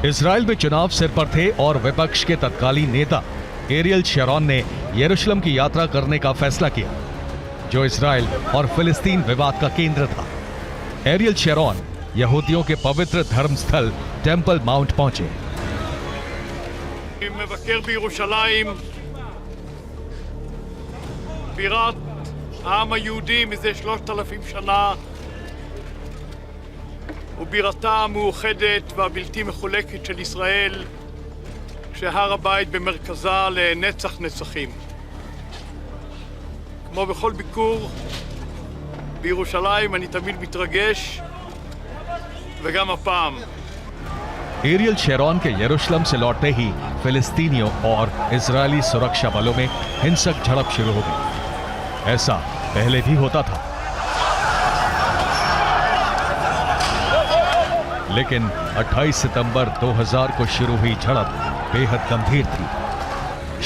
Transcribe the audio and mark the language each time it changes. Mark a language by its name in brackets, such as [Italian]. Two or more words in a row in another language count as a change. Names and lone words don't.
[Hindi] इजराइल में चुनाव सिर पर थे और विपक्ष के तत्कालीन नेता एरियल शेरॉन ने यरूशलेम की यात्रा करने का फैसला किया, जो इजराइल और फिलिस्तीन विवाद का केंद्र था। एरियल शेरॉन यहूदियों के पवित्र धर्मस्थल टेंपल माउंट पहुंचे। [Hebrew] מבקר בירושלים, בירת העם היהודי מזה 3,000 שנה, ובירתה המאוחדת והבלתי מחולקת של ישראל, שהר הבית במרכזה לנצח נצחים. כמו בכל ביקור בירושלים אני תמיד מתרגש, וגם הפעם. [Hindi] एरियल शेरॉन के यरूशलेम से लौटते ही फिलिस्तीनियों और इजरायली सुरक्षा बलों में हिंसक झड़प शुरू हो गई। ऐसा पहले भी होता था, लेकिन 28 सितंबर 2000 को शुरू हुई झड़प बेहद गंभीर थी।